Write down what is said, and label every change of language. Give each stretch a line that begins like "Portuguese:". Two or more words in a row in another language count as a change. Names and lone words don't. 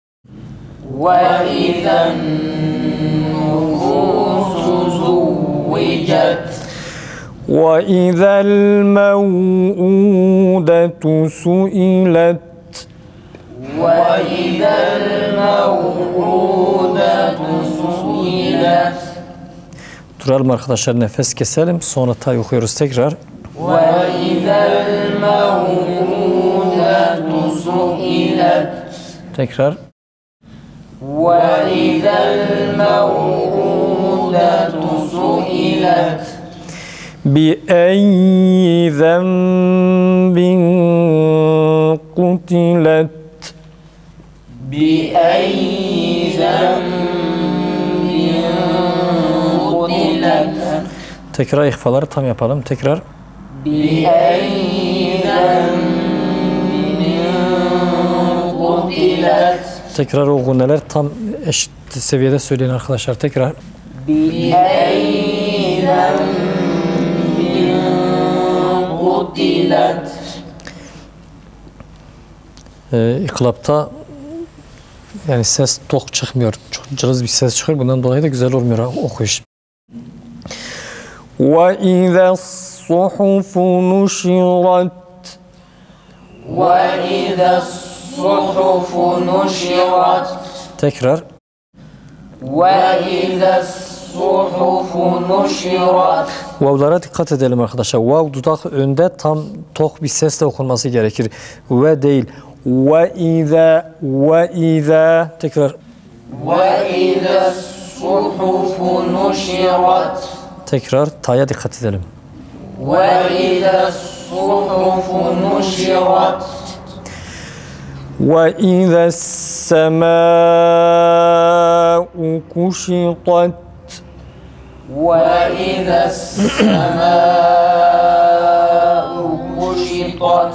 Arabic: وإذا النفوس زوجت وإذا الموءودة سئلت وإذا الموءودة سئلت
Turkish: Duralım arkadaşlar, nefes keselim. Sonra tay okuyoruz tekrar.
Arabic: وإذا الموءودة سئلت
Turkish: Tekrar.
Arabic: وإذا الموءودة سئلت بأي ذنب قتلت بأي ذنب قتلت
Turkish: Tekrar ihfaları tam yapalım. Tekrar.
Arabic: بأي ذنب قتلت
Turkish: Tekrar o gunneler tam eşit seviyede söyleyin arkadaşlar. Tekrar.
Arabic: بأي ذنب قتلت
Turkish: İklapta yani ses tok çıkmıyor. Çok cılız bir ses çıkıyor. Bundan dolayı da güzel olmuyor okuyuş.
Arabic: وَإِذَا الصُّحُفُ نُشِرَتْ وإذا الصحف نشرت
Turkish: Tekrar.
Arabic: وإذا الصحف نشرت
Turkish: Vavlara dikkat edelim arkadaşlar. Vav dudak önde tam tok bir sesle okunması gerekir. Ve değil. وَإِذَا Tekrar.
Arabic: وإذا الصحف نشرت
Turkish: Tekrar. Ta'ya dikkat edelim.
Arabic: وإذا الصحف نشرت وَإِذَا السَّمَاءُ كُشِطَتْ وإذا السماء كشطت